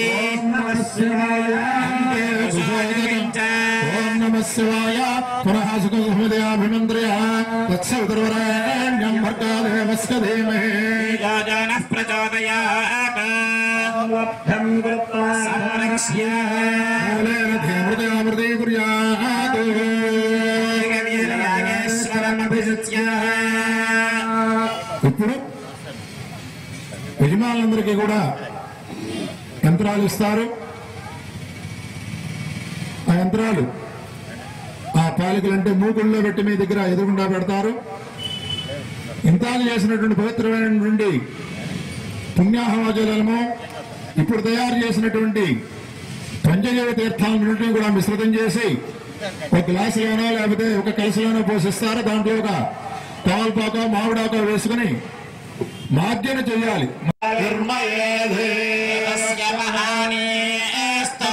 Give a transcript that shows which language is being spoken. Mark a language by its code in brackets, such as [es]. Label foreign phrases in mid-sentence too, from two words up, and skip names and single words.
[sa] ओम नमः शिवाय पुनः सुखसमुदयाभिमन्त्र्यः तत्सवितुर्वरेण्यं भर्गो देवस्य धीमहि योजनः प्रचोदयात् संरक्ष्य धीमृतयामृते कुर्यात् वीरयागेश्वरमभिषिच्य। [te] ఇప్పుడు యజమానులందరికీ కూడా యంత్రాలు ఇస్తారు. ఆ యంత్రాలు ఆ పాలికలు అంటే మూకుళ్ళలో పెట్టి మీ దగ్గర ఎదురుగుండా పెడతారు. ఇంతాలు చేసినటువంటి పవిత్రమైనటువంటి పుణ్యాహవాజలము ఇప్పుడు తయారు చేసినటువంటి పంచజీవ తీర్థాలన్నింటినీ కూడా మిశ్రితం చేసి ఒక గ్లాసులోనో లేకపోతే ఒక కలసలోనో పోషిస్తారు. దాంట్లో ఒక తమలపాకో మామిడాకో వేసుకుని మార్జన చేయాలి. [sa] నిర్మయేధే మహాని